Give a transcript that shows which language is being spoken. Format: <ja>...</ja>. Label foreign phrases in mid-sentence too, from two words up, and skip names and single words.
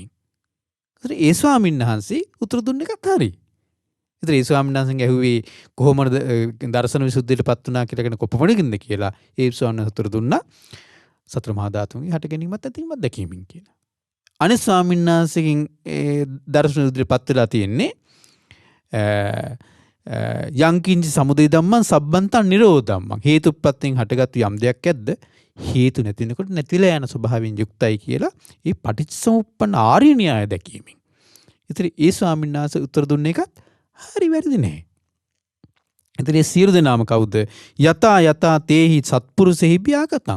<si>ඒතර ඒ ස්වාමීන් වහන්සේ උත්තර දුන්න එකත් හරි. ඒතර ඒ ස්වාමීන් වහන්සේගෙන් ඇහුවේ කොහොමද දර්ශන විසුද්ධියට පත් වුණා කියලා කියන කොපමණකින්ද කියලා ඒ ස්වාමීන් වහන්සේ උත්තර දුන්නා සතර මහා ධාතුන්ගේ හට ගැනීමත් ඇතිවීමත් දැකීමෙන් කියලා. අනිත් ස්වාමීන් වහන්සේගෙන් දර්ශන විසුද්ධියට පත් වෙලා තියෙන්නේ</si> <pi>යංකින්ච සමුදය ධම්මං සබ්බන්තං නිරෝධ ධම්මං.</pi> <si>හේතුප්‍රත්‍යයෙන් හටගත් යම් දෙයක් ඇද්ද හේතු නැතිනකොට නැතිලා යන ස්වභාවයෙන් යුක්තයි කියලා ඒ පටිච්චසමුප්පන්න ආර්ය න්‍යාය දැකීමෙන්. ඒතර ඒ ස්වාමීන් වහන්සේ උත්තර දුන්න එකත් හරි වැරදි නෑ. ඒතර ඒ සියලු දෙනාම කවුද?</si> <pi>යතා තේහි සත්පුරුෂෙහි භ්‍යාගතං.</pi>